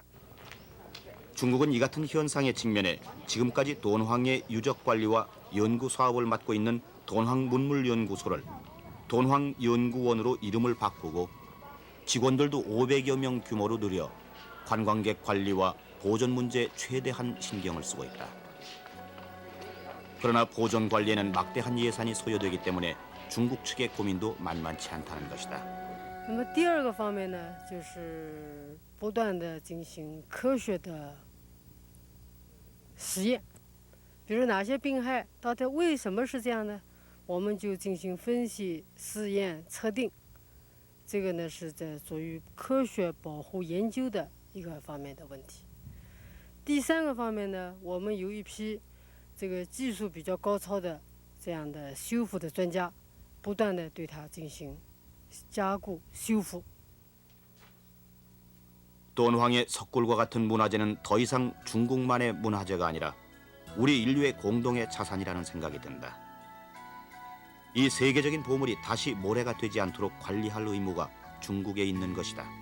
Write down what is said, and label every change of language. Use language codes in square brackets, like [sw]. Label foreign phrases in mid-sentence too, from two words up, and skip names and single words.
[ko] 중국은 이 같은 현상에 직면해 지금까지 돈황의 유적 관리와 연구 사업을 맡고 있는 돈황문물연구소를 돈황연구원으로 이름을 바꾸고 직원들도 500여 명 규모로 늘려 관광객 관리와 보존 문제에 최대한 신경을 쓰고 있다. 그러나 보존 관리에는 막대한 예산이 소요되기 때문에 중국 측의 고민도 만만치 않다는 것이다. [zh] 那么第二个方面呢，就是不断的进行科学的实验，比如哪些病害到底为什么是这样呢？我们就进行分析、试验、测定。这个呢是在属于科学保护研究的一个方面的问题。第三个方面呢，我们有一批这个技术比较高超的这样的修复的专家，不断的对它进行加固修复。 [ko] 돈황의 석굴과 같은 문화재는 더 이상 중국만의 문화재가 아니라 우리 인류의 공동의 자산이라는 생각이 든다. 이 세계적인 보물이 다시 모래가 되지 않도록 관리할 의무가 중국에 있는 것이다.